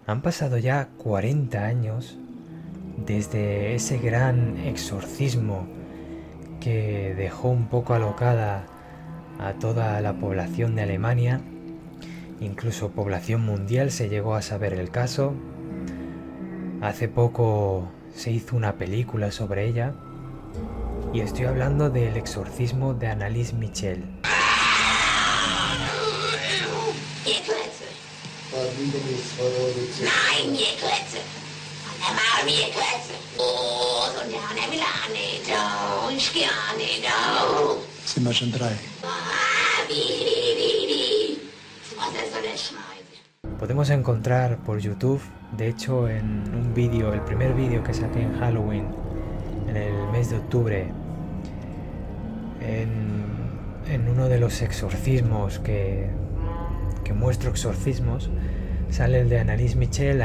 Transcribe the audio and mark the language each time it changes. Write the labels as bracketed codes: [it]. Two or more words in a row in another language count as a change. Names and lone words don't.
[es] Han pasado ya 40 años desde ese gran exorcismo que dejó un poco alocada a toda la población de Alemania. Incluso población mundial se llegó a saber el caso. Hace poco se hizo una película sobre ella. Y estoy hablando del exorcismo de Anneliese Michel. [de] Sind wir schon drei? [es] Podemos encontrar por YouTube, de hecho en un vídeo, el primer vídeo que saqué en Halloween, en el mes de octubre, en uno de los exorcismos que muestro exorcismos, sale el de Anneliese Michel.